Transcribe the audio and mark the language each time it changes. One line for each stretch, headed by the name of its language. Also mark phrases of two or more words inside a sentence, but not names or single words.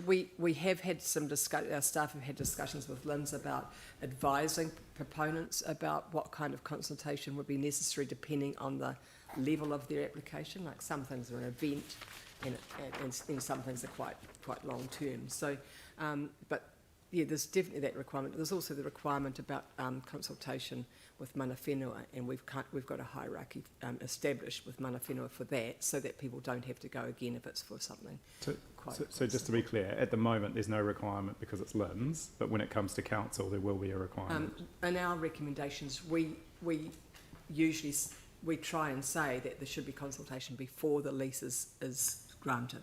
English: We have had our staff have had discussions with LINs about advising proponents about what kind of consultation would be necessary depending on the level of their application. Like some things are an event and some things are quite long term. So, but yeah, there's definitely that requirement. There's also the requirement about consultation with
Māori: mana whenua,
English: and we've got a hierarchy established with
Māori: mana whenua
English: for that, so that people don't have to go again if it's for something. So just to be clear, at the moment there's no requirement because it's LINs, but when it comes to council there will be a requirement. In our recommendations, we usually try and say that there should be consultation before the lease is granted.